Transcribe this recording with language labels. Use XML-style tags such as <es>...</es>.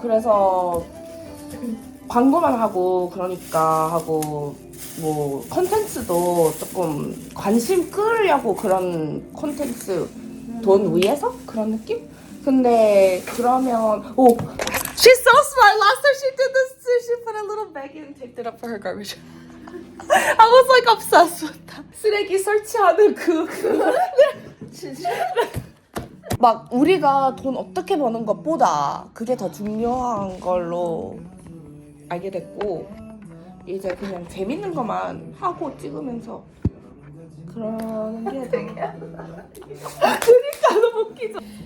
<ko>그래서 광고만 하고 그러니까 하고 뭐 컨텐츠도 조금 관심 끌려고 그런 컨텐츠 돈 위해서 그런 느낌? 근데 그러면</ko> <en>오, she's so smart. Last time she did this too. She put a little bag and taped it up for her garbage. I was like obsessed with that.</en> <ko>쓰레기 설치하는 막 우리가 돈 어떻게 버는 것보다 그게 더 중요한 걸로 알게 됐고 이제 그냥 재밌는 것만 하고 찍으면서 그러는 게 더 그러니까 너무 웃기죠.</ko>